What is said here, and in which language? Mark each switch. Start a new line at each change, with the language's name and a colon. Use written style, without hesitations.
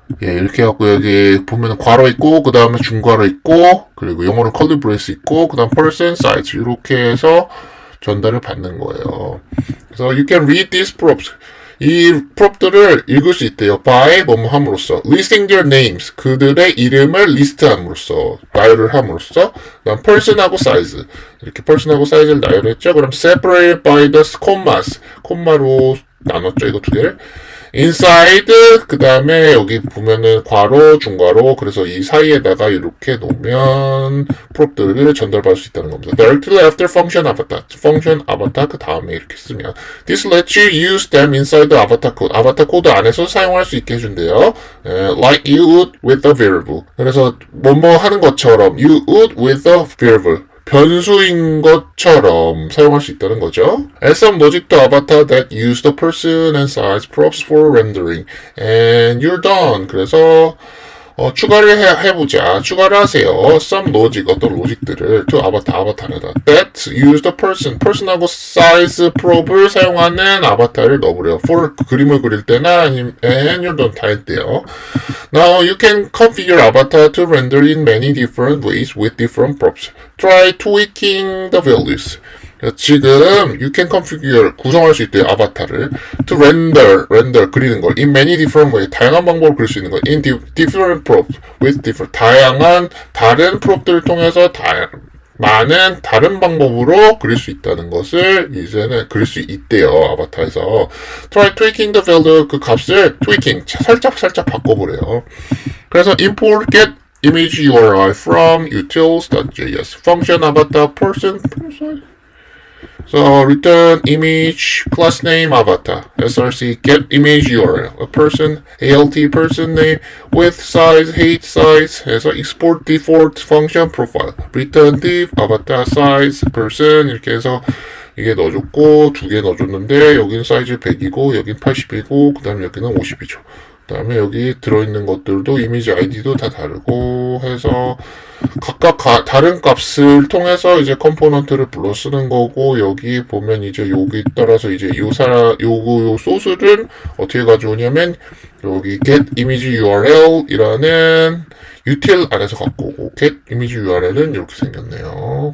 Korean: 예, 이렇게 해갖고 여기 보면 괄호 있고 그 다음에 중괄호 있고 그리고 영어로 curly brace 있고 그 다음 person, sides 이렇게 해서 전달을 받는 거예요. 그래서
English: you can read these props.
Korean: 이 프롭들을 읽을 수 있대요.
English: by
Korean: 뭐뭐 함으로써.
English: listing their names.
Korean: 그들의 이름을 리스트함으로써. 나열을 함으로써. 그다음 person하고 size. 이렇게 person하고 size를 나열했죠. 그럼
English: separated by the commas.
Korean: 콤마로 나눴죠. 이거 두 개를. inside 그 다음에 여기 보면은 괄호, 중괄호 그래서 이 사이에다가 이렇게 놓으면 프롭들을 전달받을 수 있다는 겁니다.
English: Directly after function avatar, function avatar
Korean: 그 다음에 이렇게 쓰면
English: this lets you use them inside the avatar code.
Korean: 아바타 코드 안에서 사용할 수 있게 해준대요.
English: Like you would with a variable.
Korean: 그래서 뭐뭐 하는 것처럼
English: you would with a variable.
Korean: 변수인 것처럼 사용할 수 있다는 거죠.
English: Add some logic to avatar that use the person and size props for rendering. And you're done.
Korean: 그래서 추가를 해보자. 추가를 하세요.
English: Some logic,
Korean: 어떤 로직들을 to 아바타에다.
English: That use the person
Korean: 하고 size probe을 사용하는 아바타를 넣어버려요. for 그림을 그릴 때나 아니면
English: and you're done
Korean: 다 했대요.
English: Now you can configure avatar to render in many different ways with different props. Try tweaking the values.
Korean: 지금
English: you can configure
Korean: 구성할 수 있대요. 아바타를
English: to render
Korean: 그리는 걸
English: in many different ways
Korean: 다양한 방법으로 그릴 수 있는 거
English: in different props with different
Korean: 다양한 다른 프롭들을 통해서 많은 다른 방법으로 그릴 수 있다는 것을 이제는 그릴 수 있대요. 아바타에서
English: try tweaking the value
Korean: 그 값을 tweaking 살짝 바꿔보래요.
English: 그래서 import get image URI from utils.js function avatar person So return image class name avatar src get image URL a person alt person name with size height size 해서 export default function profile return div avatar size person
Korean: 이렇게 해서 이게 넣어줬고 두 개 넣어줬는데 여기는 사이즈 100이고 여기는 80이고 그 다음에 여기는 50이죠. 그 다음에 여기 들어있는 것들도 이미지 아이디도 다 다르고 해서 각각 다른 값을 통해서 이제 컴포넌트를 불러 쓰는 거고 여기 보면 이제 여기 따라서 이제 요 소스를 어떻게 가져오냐면 여기 get image URL이라는 util 안에서 갖고 오고 get image URL은 이렇게 생겼네요.